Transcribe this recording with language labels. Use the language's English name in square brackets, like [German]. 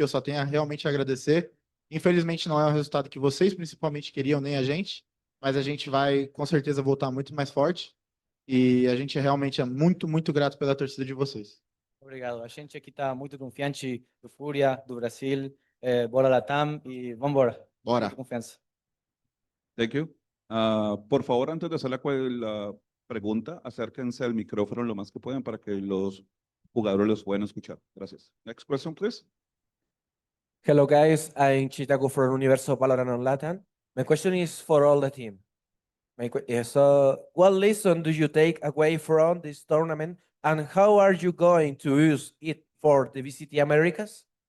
[Portuguese] Eu só tenho a realmente agradecer. Infelizmente, não é o resultado que vocês principalmente queriam, nem a gente, mas a gente vai, com certeza, voltar muito mais forte. E a gente realmente é muito, muito grato pela torcida de vocês. Obrigado. A gente aqui está muito confiante do Fúria, do Brasil. Bora Latam e vamos embora. Bora. Muita confiança. [English] Thank you. [Spanish] Por favor, antes de hacer la pregunta, acérquense al micrófono lo más que puedan para que los jugadores los puedan escuchar. Gracias. [English] Next question, please. Hello guys, I'm Chicago from Universo Valorant on Latin. My question is for all the team. So, what lesson do you take away from this tournament, and how are you going to use it for the VCT Americas?